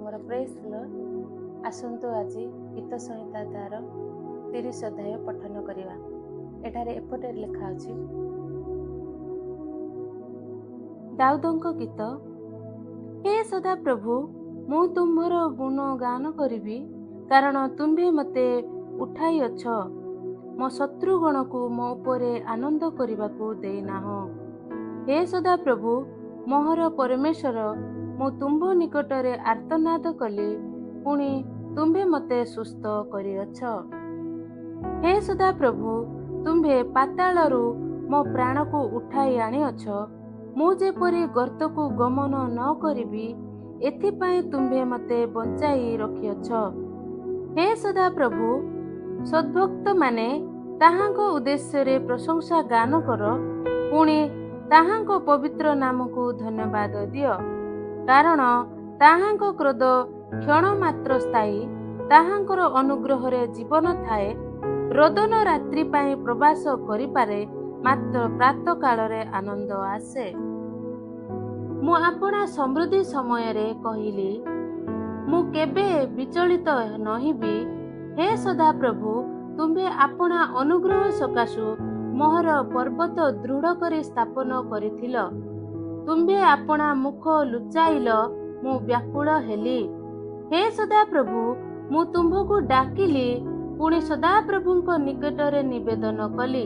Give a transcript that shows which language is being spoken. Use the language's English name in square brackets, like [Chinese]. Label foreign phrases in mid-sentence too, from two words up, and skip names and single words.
[English] Praise Lord. [Odia] ଆସନ୍ତୁ ଆଜି ଗୀତ ସଂହିତା ତାର 30 ଅଧ୍ୟାୟ ପଠନ କରିବା। ଏଠାରେ ଏପଟେ ଲେଖା ଅଛି ଦାଉଦଙ୍କ ଗୀତ। ହେ ସଦା ପ୍ରଭୁ ମୁଁ ତୁମ୍ଭର ଗୁଣ ଗାନ କରିବି, କାରଣ ତୁମ୍ଭେ ମତେ ଉଠାଇ ଅଛ। ମୋ ଶତ୍ରୁଗଣ କୁ ମୋ ଉପରେ ଆନନ୍ଦ କରିବାକୁ ଦେଇନାହଁ। ହେ ସଦା ପ୍ରଭୁ ମୋହର ପରମେଶ୍ୱର, ମୁଁ ତୁମ୍ଭ ନିକଟରେ ଆର୍ତ୍ତନାଦ କଲି, ପୁଣି ତୁମ୍ଭେ ମତେ ସୁସ୍ଥ କରିଅଛ। ହେ ସଦା ପ୍ରଭୁ ତୁମ୍ଭେ ପାତାଳରୁ ମୋ ପ୍ରାଣ କୁ ଉଠାଇ ଆଣିଅଛ। ମୁଁ ଯେପରି ଗର୍ତ୍ତ କୁ ଗମନ ନ କରିବି, ଏଥିପାଇଁ ତୁମ୍ଭେ ମତେ ବଞ୍ଚାଇ ରଖିଅଛ। ହେ ସଦା ପ୍ରଭୁ ସଦ୍ଭକ୍ତ ମାନେ ତାହାଙ୍କ ଉଦ୍ଦେଶ୍ୟ ରେ ପ୍ରଶଂସା ଗାନ କର, ପୁଣି ତାହାଙ୍କ ପବିତ୍ର ନାମ କୁ ଧନ୍ୟବାଦ ଦିଅ। କାରଣ ତାହାଙ୍କ କ୍ରୋଧ କ୍ଷଣ ମାତ୍ର ସ୍ଥାୟୀ, ତାହାଙ୍କର ଅନୁଗ୍ରହ ରେ ଜୀବନ ଥାଏ। ରୋଦନ ରାତ୍ରି ପାଇଁ ପ୍ରବାସ କରି ପାରେ, ମାତ୍ର ପ୍ରାତଃ କାଳ ରେ ଆନନ୍ଦ ଆସେ। ମୁଁ ଆପଣା ସମୃଦ୍ଧି ସମୟ ରେ କହିଲି, ମୁଁ କେବେ ବିଚଳିତ ନୋହିବି। ହେ ସଦା ପ୍ରଭୁ ତୁମ୍ଭେ ଆପଣା ଅନୁଗ୍ରହ ସକାଶୁ ମୋହର ପର୍ବତ ଦୃଢ଼ କରି ସ୍ଥାପନ କରିଥିଲ। ତୁମ୍ଭେ ଆପଣା ମୁଖ ଲୁଚାଇଲ, ମୁଁ ବ୍ୟାକୁଳ ହେଲି। ହେ ସଦା ପ୍ରଭୁ ମୁଁ ତୁମ୍ଭକୁ ଡାକିଲି, ପୁଣି ସଦା ପ୍ରଭୁଙ୍କ ନିକଟରେ ନିବେଦନ କଲି।